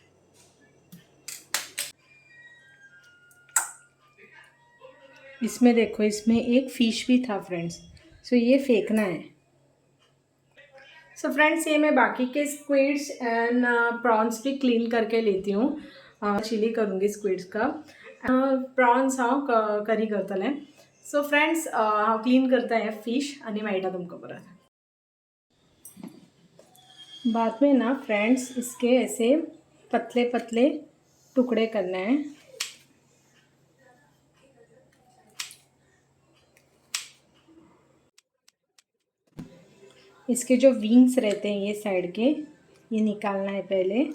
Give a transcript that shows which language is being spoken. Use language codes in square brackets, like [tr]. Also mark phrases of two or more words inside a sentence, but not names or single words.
[hi] इसमें देखो, इसमें एक फ़िश भी था फ्रेंड्स। सो ये फेंकना है। सो फ्रेंड्स, ये मैं बाकी के [en] squids and prawns [hi] भी क्लीन करके लेती हूँ। चिली करूँगी स्क्विड्स का। [kok] प्रॉन्स हांव करी करतलें। सो फ्रेंड्स, हांव क्लीन करता है फिश आणि मेळटा तुमकां परत। [hi] बाद में ना फ्रेंड्स, इसके ऐसे पतले पतले टुकड़े करना है। इसके जो विंग्स रहते हैं ये साइड के, ये निकालना है पहले।